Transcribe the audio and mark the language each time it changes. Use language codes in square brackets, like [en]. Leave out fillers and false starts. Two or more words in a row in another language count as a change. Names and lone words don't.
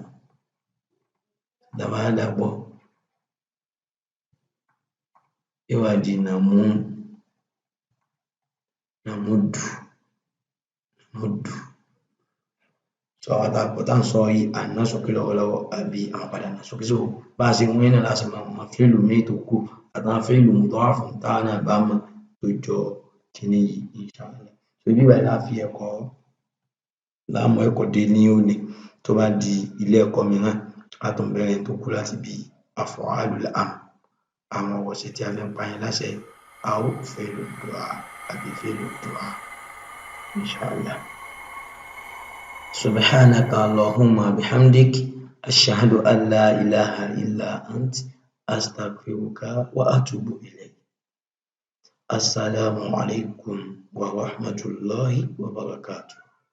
[yo] Tá a bá dà á pọ̀ yóò wá di nàmúdù. So àwọn àtakọ̀ tá ń sọ yìí à ń ná sókè lọ́wọ́lọ́wọ́ àbí à ń padà ná sókè. So bá a ṣe mú yẹn náà la ṣe máa mọ fíìlù míì tó kù àtàwọn fíìlù mùdọ́rà fún táwa náà bá mọ̀ tó jọ kíní yìí [ar] إن شاء الله. [yo] So ibí báyìí la fi ẹ̀kọ́ dé ní òní. Tó bá di ilé ẹ̀kọ́ mìíràn á tún bẹ̀rẹ̀ tó kù láti bí [ar] أفعال الأمر, [yo] àwọn ọ̀wọ̀ṣe tí a fi ń pa yẹn láṣẹ [ar] أو فعل دعاء [yo] àbí [ar] فعل دعاء إن شاء الله. سبحانك اللهم بحمدك أشهد أن لا إله إلا أنت أستغفرك وأتوب إليك. السلام عليكم ورحمة الله وبركاته.